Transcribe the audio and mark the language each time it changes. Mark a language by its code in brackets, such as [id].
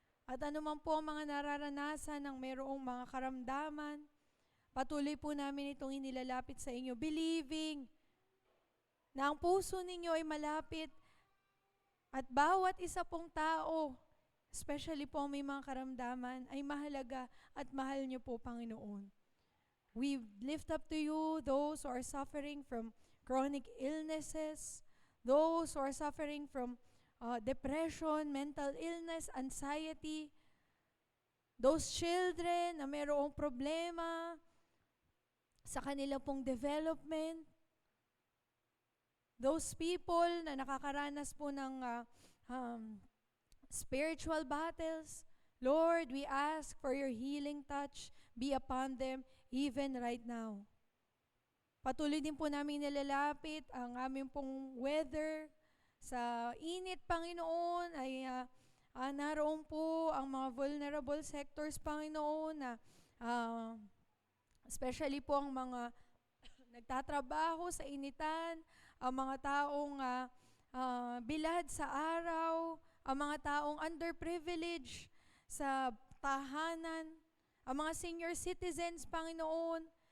[tl] At anuman po ang mga nararanasan ng mayroong mga karamdaman, patuloy po namin itong inilalapit sa inyo, believing na ang puso ninyo ay malapit at bawat isa pong tao, especially po ang may mga karamdaman, ay mahalaga at mahal niyo po, Panginoon. [en] We lift up to you those who are suffering from chronic illnesses, those who are suffering from depression, mental illness, anxiety, those children [tl] na mayroong problema sa kanila pong development, [en] those people [tl] na nakakaranas po ng spiritual battles. [en] Lord, we ask for your healing touch be upon them even right now. [tl] Patuloy din po namin nilalapit ang aming pong weather. Sa init, Panginoon, ay naroon po ang mga vulnerable sectors, Panginoon, na especially po ang mga nagtatrabaho sa initan, ang mga taong bilad sa araw, ang mga taong underprivileged sa tahanan, ang mga senior citizens, Panginoon.